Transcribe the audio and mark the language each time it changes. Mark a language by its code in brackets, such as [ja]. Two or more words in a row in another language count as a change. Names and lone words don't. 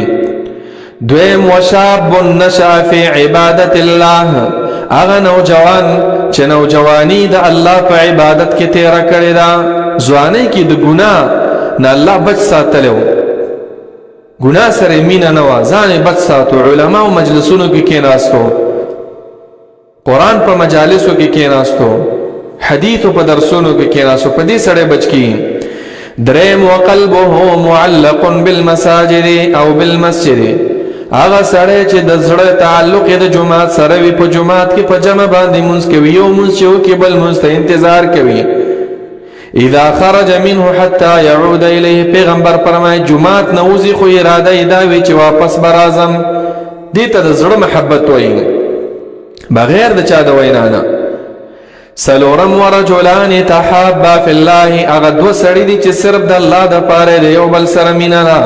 [ps] دویم [ar] وشاب نشأ فی عبادت الله، [ps] هغه نوجوان چې نوجوانی د الله په عبادت کې تیره کړې ده، ځوانۍ کې د ګناه نه الله بچ ساتلی و، ګناه سره یې مینه نه وه، ځان یې بچ ساتو. علماو مجلسونو کې کېناستو، قرآن په مجالسو کې کېناستو، حدیثو په درسونو کې کېناستو، په دې سړی بچ کېږي. [ar] دریم وقلبه معلق بالمساجد او بالمسجد، [ps] هغه سړی چې د زړه تعلق یې د جماعت سره وي، په جماعت کې په جمع باندې مونځ کوي، یو مونځ چې وکړي بل مونځ ته انتظار کوي. [ar] اذا خرج منه حتى يعود الیه، [ps] پیغمبر فرمایي جماعت نه وځي خو اراده یې دا وي چې واپس به راځم. دې ته د زړه محبت وایي بغیر د چا د وینا نه. سلورم [ar] ورجلان تحابا فی الله، [ps] هغه دوه سړي دي چې صرف د الله دپاره د یو بل سره مینه ده.